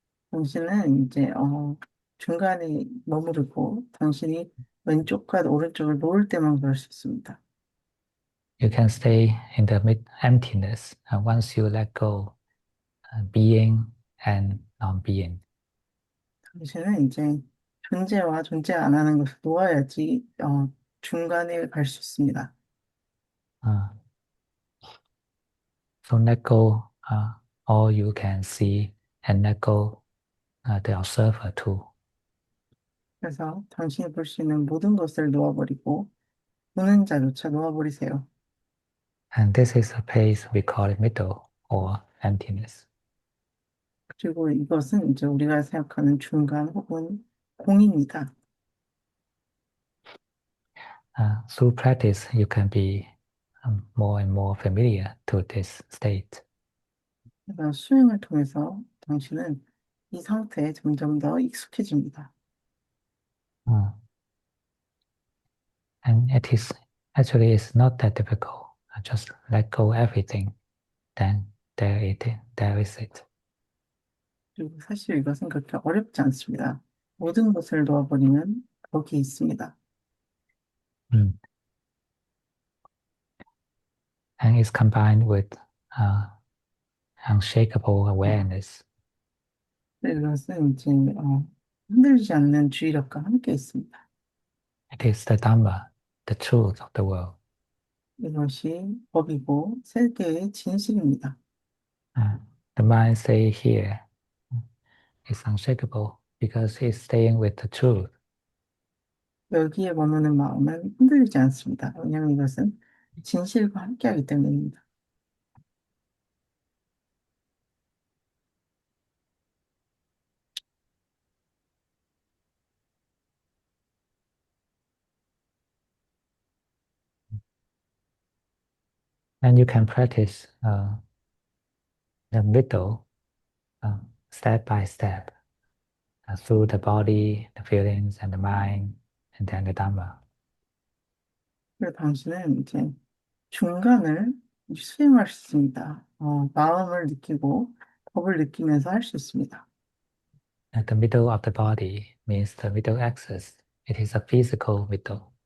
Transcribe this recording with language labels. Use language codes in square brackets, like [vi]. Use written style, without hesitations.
[ko] 당신은 이제 중간에 머무르고 당신이 왼쪽과 오른쪽을 놓을 때만 그럴 수 있습니다. [en] You can stay in the mid emptiness once you let go being and non-being. [ko] 당신은 이제 존재와 존재 안 하는 것을 놓아야지 중간에 갈 수 있습니다. [en] Uh, so let go all you can see and let go the observer too. [ko] 그래서 당신이 볼 수 있는 모든 것을 놓아버리고 보는 자조차 놓아버리세요. [en] And this is a place we call it middle. or emptiness. [ko] 그리고 이것은 이제 우리가 생각하는 중간 혹은 공입니다. [en] Through practice, you can be more and more familiar to this state. [ko] 그래서 수행을 통해서 당신은 이 상태에 점점 더 익숙해집니다. [en] Uh, and it is actually it's not that difficult. Just let go everything, then there is it. [ko] 그리고 사실 이것은 그렇게 어렵지 않습니다. 모든 것을 놓아버리면 거기 있습니다. Mm. [en] And it's combined with uh, unshakable awareness. [ko] 이것은 이제 흔들리지 않는 주의력과 함께 있습니다. [en] It is the Dhamma, the truth of the world. [ko] 이것이 법이고 세계의 진실입니다. [en] Uh, the mind stay here is unshakable because it's staying with the truth. [ko] 여기에 머무는 마음은 흔들리지 않습니다. 왜냐하면 이것은 진실과 함께하기 때문입니다. [en] And you can practice the middle step by step through the body, the feelings, and the mind, and then the Dhamma. [ko] 그래서 당신은 이제 중간을 수행할 수 있습니다. 마음을 느끼고 법을 느끼면서 할 수 있습니다. [en] And the middle of the body means the middle axis. It is a physical middle.